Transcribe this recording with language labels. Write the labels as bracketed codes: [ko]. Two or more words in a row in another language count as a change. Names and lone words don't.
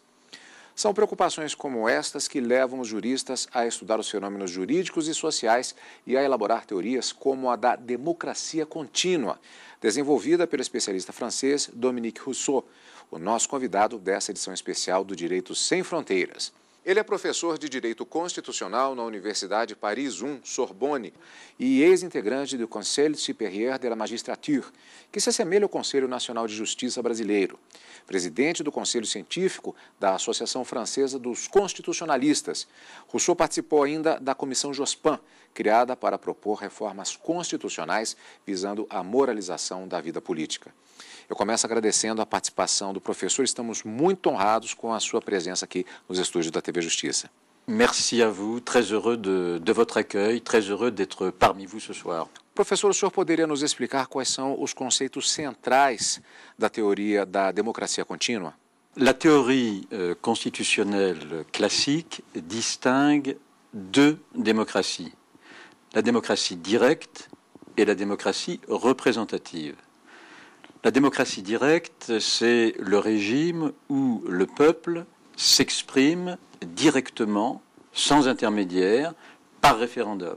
[pt] São preocupações como estas que levam os juristas a estudar os fenômenos jurídicos e sociais e a elaborar teorias como a da democracia contínua, desenvolvida pelo especialista francês Dominique Rousseau, o nosso convidado dessa edição especial do Direito Sem Fronteiras. Ele é professor de Direito Constitucional na Universidade Paris I, Sorbonne, e ex-integrante do Conseil supérieur de la magistrature, que se assemelha ao Conselho Nacional de Justiça brasileiro. Presidente do Conselho Científico da Associação Francesa dos Constitucionalistas. Rousseau participou ainda da Comissão Jospin, criada para propor reformas constitucionais visando a moralização da vida política. Eu começo agradecendo a participação do professor. Estamos muito honrados com a sua presença aqui nos estúdios da TV Justiça. [fr] Merci à vous, très heureux de votre accueil, très heureux d'être parmi vous ce soir. [pt] Professor, o senhor poderia nos explicar quais são os conceitos centrais da teoria da democracia contínua? [fr] La théorie constitutionnelle classique distingue deux démocraties, la démocratie directe et la démocratie représentative. La démocratie directe, c'est le régime où le peuple s'exprime directement, sans intermédiaire, par référendum.